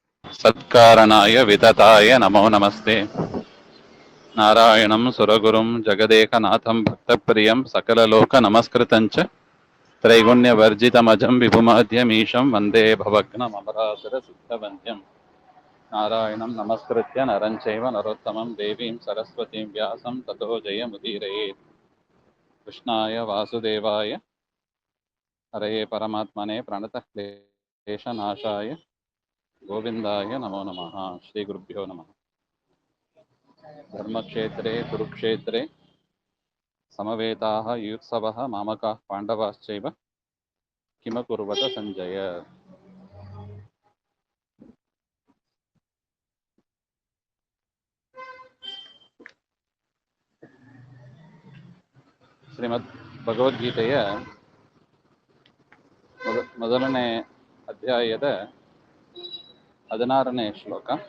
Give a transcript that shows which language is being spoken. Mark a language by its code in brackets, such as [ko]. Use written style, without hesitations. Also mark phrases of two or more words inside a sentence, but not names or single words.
[sa] ಸತ್ಕಾರಣಾಯ ವಿತತಾಯ ನಮೋ ನಮಸ್ತೆ. ನಾರಾಯಣಂ ಸುರಗುರುಂ ಜಗದೇಕನಾಥಂ ಭಕ್ತಪ್ರಿಯಂ ಸಕಲಲೋಕ ನಮಸ್ಕೃತಂಚ ತ್ರೈಗುಣ್ಯವರ್ಜಿತಮಜಂ ವಿಭುಮಾದ್ಯಮೀಶಂ ವಂದೇ ಭವಗ್ನಮರಾಸುರ ಸಿದ್ಧವಂದ್ಯಂ. ನಾರಾಯಣಂ ನಮಸ್ಕೃತ್ಯ ನರಂ ಚೈವ ನರೋತ್ತಮಂ ದೇವೀಂ ಸರಸ್ವತೀಂ ವ್ಯಾಸಂ ತತೋ ಜಯಮುದೀರಯೇತ್. ಕೃಷ್ಣಾಯ ವಾಸುದೇವಾಯ ಹರಯೇ ಪರಮಾತ್ಮನೇ ಪ್ರಣತಃ ಕ್ಲೇಶನಾಶಾಯ ಗೋವಿಂದಾಯ ನಮೋ ನಮಃ. ಶ್ರೀ ಗುರುಭ್ಯೋ ನಮಃ. ಧರ್ಮಕ್ಷೇತ್ರೇ ಕುರುಕ್ಷೇತ್ರೇ ಸಮವೇತಾಃ ಯುತ್ಸವಃ ಮಾಮಕಾಃ ಪಾಂಡವಾಶ್ಚೈವ ಕಿಮಕುರ್ವತ ಸಂಜಯ. [kn] ಶ್ರೀಮದ್ ಭಗವದ್ಗೀತೆಯ ಮೊದಲನೇ ಅಧ್ಯಾಯದ 16ನೇ ಶ್ಲೋಕ.